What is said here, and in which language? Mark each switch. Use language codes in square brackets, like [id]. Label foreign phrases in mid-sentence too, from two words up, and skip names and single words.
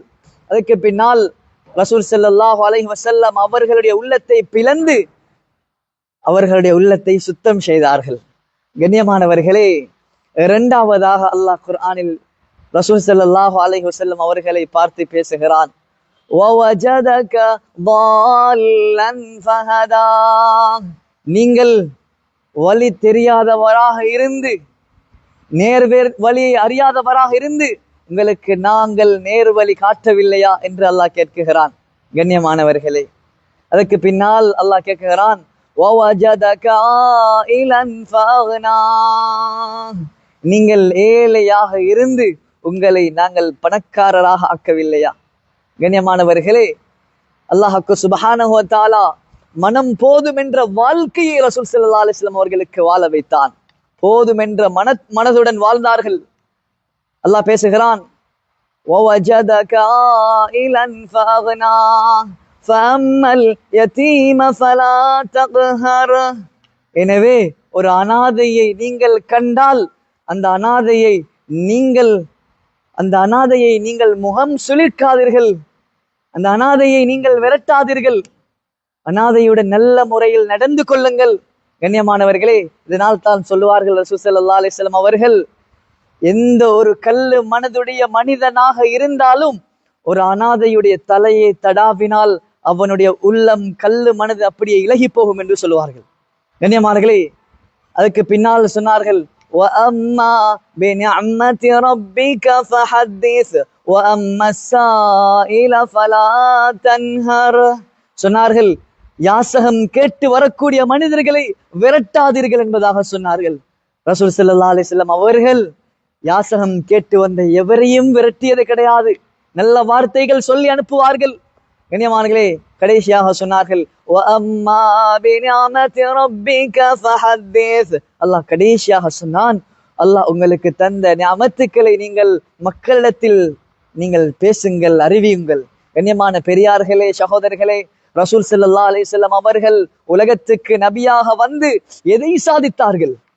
[ta] அதுக்கு பின்னால் ரசூல் [ar] صلى الله عليه وسلم [ta] அவர்களுடைய உள்ளத்தை பிளந்து அவர்களுடைய உள்ளத்தை சுத்தம் செய்தார்கள். கண்ணியமானவர்களே, இரண்டாவதாக அல்லாஹ் குர்ஆனில் ரசூல் [ar] صلى الله عليه وسلم [ta] அவர்களை பார்த்து பேசுகிறான். [ar] وَوَجَدَكَ ضَالًّا فَهَدَى. [ta] நீங்கள் வழி தெரியாதவராக இருந்து, வழியை அறியாதவராக இருந்து உங்களுக்கு நாங்கள் நேர் வழி காட்டவில்லையா என்று அல்லாஹ் கேட்கிறான். கண்ணியமானவர்களே, அதற்கு பின்னால் அல்லாஹ் கேட்கிறான், [ar] وَوَجَدَكَ عَائِلًا فَأَغْنَى. [ta] நீங்கள் ஏழையாக இருந்து உங்களை நாங்கள் பணக்காரராக ஆக்கவில்லையா? கண்ணியமானவர்களே, அல்லாஹ்வுக்கு [ar] سبحانه وتعالى [ta] மனம் போதும் என்ற வாழ்க்கையை ரசூல் [ar] صلى الله عليه وسلم [ta] அவர்களுக்கு வாழ வைத்தான். போதும் என்ற மனதுடன் வாழ்ந்தார்கள். அல்லாஹ் பேசுகிறான், [ar] وَوَجَدَكَ عَائِلًا فَأَغْنَى فَأَمَّا الْيَتِيمَ فَلَا تَقْهَرْ. [ta] எனவே ஒரு அனாதையை நீங்கள் கண்டால் அந்த அனாதையை நீங்கள் முகம் சுளிக்காதீர்கள், அந்த அனாதையை நீங்கள் விரட்டாதீர்கள், அனாதையுடன் நல்ல முறையில் நடந்து கொள்ளுங்கள். கண்ணியமானவர்களே, இதனால் தான் சொல்லுவார்கள் ரசூல் [ar] صلى الله عليه وسلم [ta] அவர்கள், எந்த ஒரு கல்லு மனதுடைய மனிதனாக இருந்தாலும் ஒரு அனாதையுடைய தலையை தடாவினால் அவனுடைய உள்ளம் கல்லு மனது அப்படியே இலகி போகும் என்று சொல்லுவார்கள். கண்ணியமானவர்களே, அதுக்கு பின்னால் சொன்னார்கள், [ar] وَأَمَّا بِنِعْمَةِ رَبِّكَ فَحَدِّثْ وَأَمَّا السَّائِلَ فَلَا تَنْهَرْ. [ta] சொன்னார்கள், யாசகம் கேட்டு வரக்கூடிய மனிதர்களை விரட்டாதீர்கள் என்பதாக சொன்னார்கள். ரசூல் [ar] صلى الله عليه وسلم [ta] அவர்கள் யாசகம் கேட்டு வந்த எவரையும் விரட்டியது கிடையாது. நல்ல வார்த்தைகள் சொல்லி அனுப்புவார்கள். கண்ணியமானவர்களே, கடைசியாக சொன்னார்கள், [ar] وَأَمَّا بِنِعْمَةِ رَبِّكَ فَحَدِّثْ. [ta] அல்லாஹ் கடைசியாக சொன்னான், அல்லாஹ் உங்களுக்கு தந்த நிஅமத்துக்களை நீங்கள் மக்களிடத்தில் நீங்கள் பேசுங்கள், அறிவியுங்கள். கண்ணியமான பெரியார்களே, சகோதரர்களே, ரசூல் [ar] صلى الله عليه وسلم [ta] அவர்கள் உலகத்துக்கு நபியாக வந்து எதை சாதித்தார்கள்?